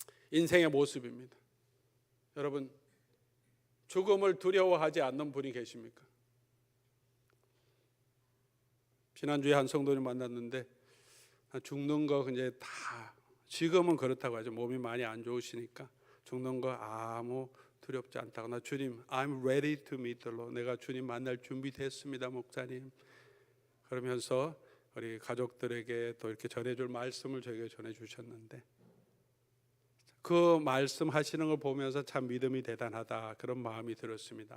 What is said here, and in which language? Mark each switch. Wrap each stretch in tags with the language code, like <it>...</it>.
<ko>인생의 모습입니다. 여러분, 죽음을 두려워하지 않는 분이 계십니까? 지난주에 한 성도님 만났는데 죽는 거 이제 다 지금은 그렇다고 하죠. 몸이 많이 안 좋으시니까 죽는 거 아무 두렵지 않다고. 나 주님,</ko> <en>I'm ready to meet the Lord.</en> <ko>내가 주님 만날 준비됐습니다, 목사님. 그러면서 우리 가족들에게 또 이렇게 전해줄 말씀을 저에게 전해주셨는데 그 말씀하시는 걸 보면서 참 믿음이 대단하다 그런 마음이 들었습니다.</ko>